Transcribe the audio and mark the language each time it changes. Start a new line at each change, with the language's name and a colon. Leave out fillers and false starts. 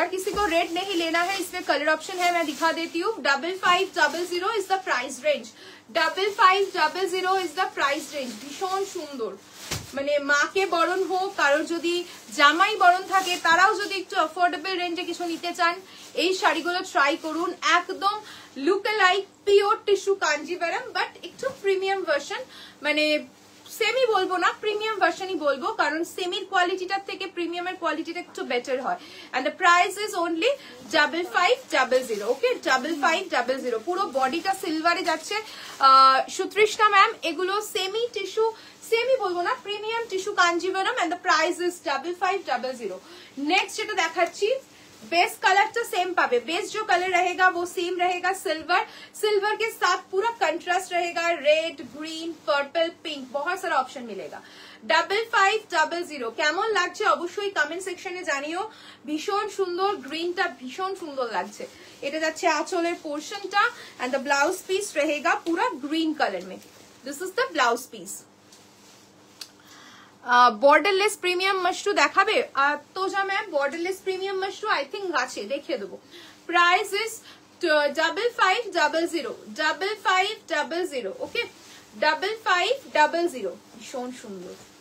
Hindi: अगर किसी को रेड नहीं लेना है इसमें कलर ऑप्शन है, मैं दिखा देती हूँ।
English: 5500 is the price range, 5500 is the price range.
Bangla: भीषण সুন্দর, মানে মাকে বরণ হোক, কারোর যদি জামাই বরণ থাকে তারাও যদি একটু অ্যাফোর্ডেবল রেঞ্জে কিছু নিতে চান এই শাড়িগুলো ট্রাই করুন। একদম look like pure tissue Kanjivaram but একটু প্রিমিয়াম ভার্সন, মানে সেমি বলবো না প্রিমিয়াম ভার্সনই বলবো, কারণ সেমির কোয়ালিটিটার থেকে প্রিমিয়ামের কোয়ালিটিটা একটু বেটার হয়।
English: And the price is only 5500, okay 5500।
Bangla: পুরো বডিটা সিলভারে যাচ্ছে সুতৃষ্ণা ম্যাম, এগুলো সেমি টিস্যু, সেমি বলবো না premium tissue Kanjivaram
English: And the price is 5500।
Bangla: Next যেটা দেখাচ্ছি
Hindi: बेस कलर तो सेम पावे, बेस जो कलर रहेगा वो सेम रहेगा, सिल्वर, सिल्वर के साथ पूरा कंट्रास्ट रहेगा, रेड, ग्रीन, पर्पल, पिंक, बहुत सारा ऑप्शन मिलेगा।
Bangla: 5500 কেমন লাগছে অবশ্যই কমেন্ট সেকশনে জানিও। ভীষণ সুন্দর, গ্রিনটা ভীষণ সুন্দর লাগছে। এটা যাচ্ছে আঁচলের পোর্শনটা এন্ড দ্য ব্লাউজ পিস
Hindi: रहेगा पूरा ग्रीन कलर में,
English: This is the blouse piece.
Bangla: Borderless premium Mashru দেখাবে তো যা ma'am, borderless premium Mashru I think আছে, দেখিয়ে দেবো।
English: Price is 5500, okay 5500, ভীষণ সুন্দর।